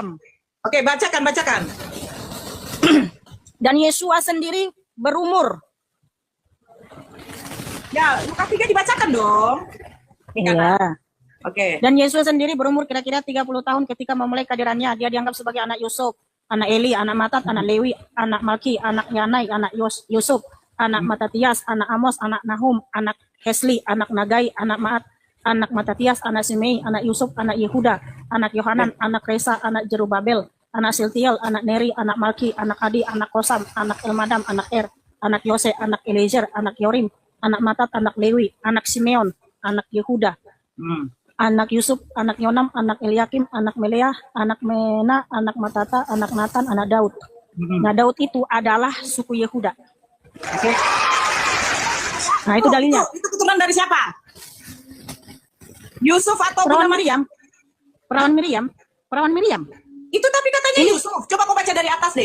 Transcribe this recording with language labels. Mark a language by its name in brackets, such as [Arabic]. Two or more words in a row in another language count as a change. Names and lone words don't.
[Indonesian] Oke, bacakan. Dan Yeshua sendiri berumur. Ya, Lukas 3 dibacakan dong. Mikana. Iya. Oke. Dan Yesus sendiri berumur kira-kira 30 tahun ketika memulai kehadirannya. Dia dianggap sebagai anak Yusuf, anak Eli, anak Matat, anak Lewi, anak Malki, anak Yanai, anak Yusuf, anak Matatias, anak Amos, anak Nahum, anak Hesli, anak Nagai, anak Maat, anak Matatias, anak Simei, anak Yusuf, anak Yehuda, anak Yohanan, anak Resa, anak Jerubabel, anak Siltiel, anak Neri, anak Malki, anak Adi, anak Kosam, anak Elmadam, anak anak Yose, anak Eliezer, anak Yorim, anak Matat, anak Lewi, anak Simeon, anak Yehuda, anak Yusuf, anak Yonam, anak Eliakim, anak Meleah, anak Mena, anak Matata, anak Natan, anak Daud. Nah, Daud itu adalah suku Yehuda. Oke. Nah, itu dalilnya. Itu keturunan dari siapa? Yusuf atau Perawan Bunda Maria? Miriam. Perawan Miriam. Itu tapi katanya Yusuf. Coba kau baca dari atas deh.